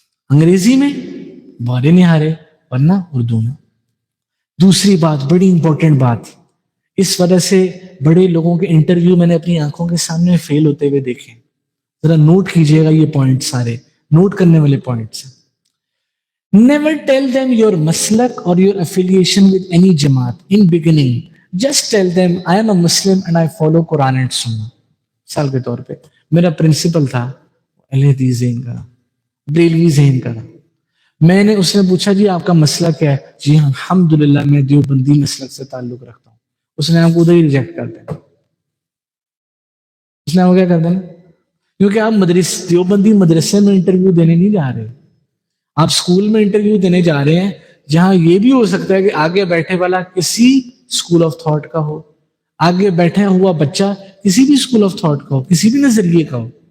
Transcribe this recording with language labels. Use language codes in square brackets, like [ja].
[ur] انگریزی میں بورے نہیں ہارے, ورنہ اردو میں. دوسری بات, بڑی امپورٹنٹ بات, اس وجہ سے بڑے لوگوں کے انٹرویو میں نے اپنی آنکھوں کے سامنے فیل ہوتے ہوئے دیکھے. ذرا نوٹ کیجئے گا یہ پوائنٹ سارے نوٹ کرنے والے پوائنٹس ہیں. [en] Never tell them your maslak or your affiliation with any jamaat in beginning. Just tell them I am a Muslim and I follow Quran and Sunnah. [ur] مثال کے طور پہ میرا پرنسپل تھا اہل حدیث ذہن کا بریلوی ذہن کا. میں نے اس نے پوچھا جی آپ کا مسلک کیا ہے؟ جی ہاں الحمدللہ میں دیوبندی مسلک سے تعلق رکھتا ہوں. اس نے آپ کو ادھر ہی ریجیکٹ کر دینا. اس نے آپ کو کیا کر دینا؟ کیونکہ آپ دیوبندی مدرسے میں انٹرویو دینے نہیں جا رہے, آپ اسکول میں انٹرویو دینے جا رہے ہیں جہاں یہ بھی ہو سکتا ہے کہ آگے بیٹھے والا کسی اسکول آف تھاٹ کا ہو, آگے بیٹھا ہوا بچہ کسی بھی اسکول آف تھاٹ کا ہو, کسی بھی نظریے کا ہو.